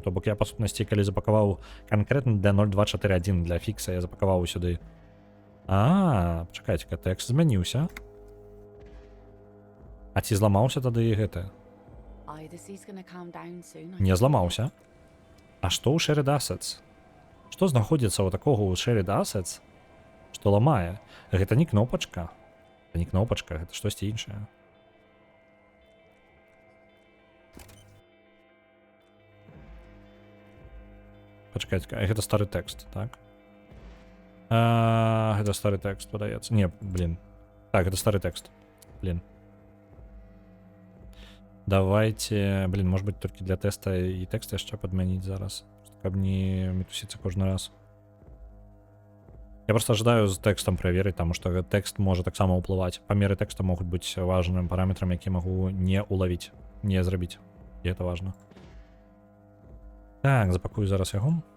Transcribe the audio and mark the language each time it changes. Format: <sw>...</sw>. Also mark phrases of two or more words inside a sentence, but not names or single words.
<be>То бок я, па сутнасці, калі запакаваў канкрэтна для 0241 для фікса, я запакаваў сюды. Чакайце-ка, тэкст змяніўся. А ці зламаўся тады і гэта? Не зламаўся. А што ў</be> <en>shared assets?</en> <be>Што знаходзіцца ў такога ў</be> <en>shared assets,</en> <be>што ламае? Гэта не кнопачка. Гэта не кнопачка, гэта штосьці іншае. Пачакайце, гэта стары тэкст, так? Гэта стары тэкст, падаецца. Не, блин. Так, гэта стары тэкст.</be> <ru>Блин. Давайте, блин, может быть,</ru> <be>толькі для тэста і тэкст яшчэ падмяніць зараз, каб не мітусіцца кожны раз.</be> <ru>Я просто ожидаю</ru> <be>з тэкстам праверыць, таму што тэкст можа таксама ўплываць. Памеры тэкста могуць быць важным параметрам, які магу не улавіць, не зрабіць. І гэта важна. Так, запакую зараз яго.</be>